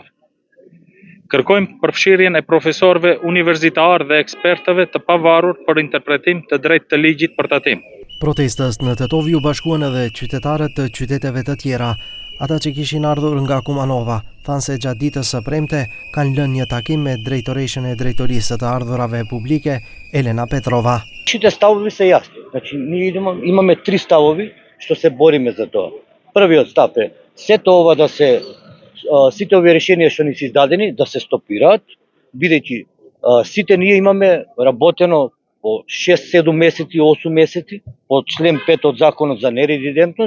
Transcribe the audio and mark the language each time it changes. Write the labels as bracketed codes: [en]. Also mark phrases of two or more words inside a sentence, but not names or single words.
[sq] Kërkojmë përfshirjen e profesorëve universitar dhe ekspertëve të pavarur për interpretim të drejtë të ligjit për tatim. Protestës në Tetov u bashkuan edhe qytetarët të qyteteve të tjera. Ata që kishin ardhur nga Kumanova thanë se gjatë ditës së premte kanë lënë një takim me drejtoreshën e drejtorisë të ardhurave publike, Elena Petrova. [mk] Сите ставови се јасни. Значи, ние имаме 3 ставови што се бориме за тоа. Првиот став е сето ова да се сите овие решенија што ни се издадени да се стопираат, бидејќи сите ние имаме работено по 6-7 месеци, 8 месеци по член 5 од законот за нерезидентност.